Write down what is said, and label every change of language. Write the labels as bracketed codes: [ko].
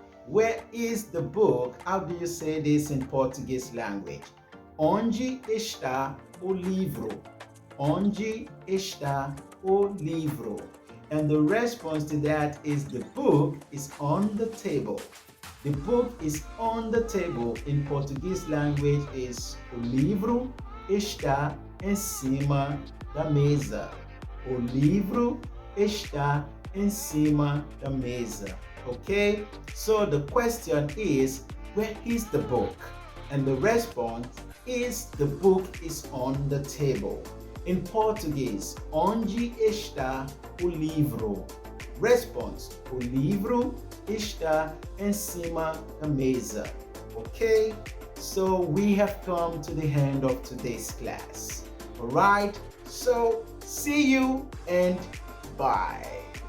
[en] Where is the book? How do you say this in Portuguese language? [pt] Onde está o livro? Onde está o livro? [en] And the response to that is, the book is on the table. The book is on the table. In Portuguese language is, [pt] o livro está em cima da mesa. O livro está em cima da mesa. [en] Okay? So the question is, where is the book? And the response is, the book is on the table. [pt] In Português, onde está o livro? [en] Response, [pt] o livro está em cima da mesa. [en] Okay? So we have come to the end of today's class. Alright? So see you and bye.